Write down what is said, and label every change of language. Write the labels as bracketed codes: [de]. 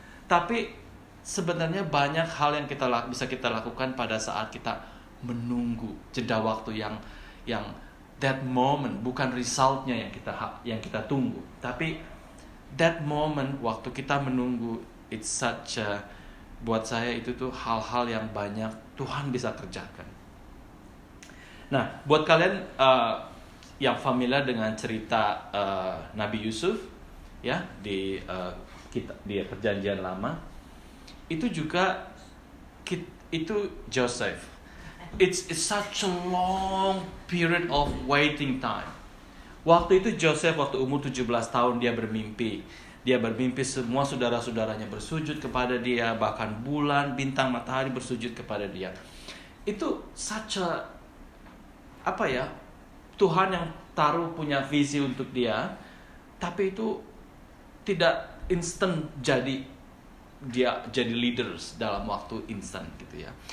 [id] Tapi sebenarnya banyak hal yang bisa kita lakukan pada saat kita menunggu jeda waktu yang [en] that moment, [id] bukan resultnya yang kita tunggu, tapi that moment waktu kita menunggu, [en] it's such a, [id] buat saya itu tuh hal-hal yang banyak Tuhan bisa kerjakan. Nah, buat kalian yang familiar dengan cerita Nabi Yusuf ya di Perjanjian Lama, itu juga itu Joseph. [en] It's such a long period of waiting time. [id] Waktu itu Joseph waktu umur 17 tahun dia bermimpi. Dia bermimpi semua saudara-saudaranya bersujud kepada dia, bahkan bulan, bintang, matahari bersujud kepada dia. Itu [en] such a [id] Tuhan yang punya visi untuk dia, tapi itu tidak instan dia jadi leaders dalam waktu instan gitu ya.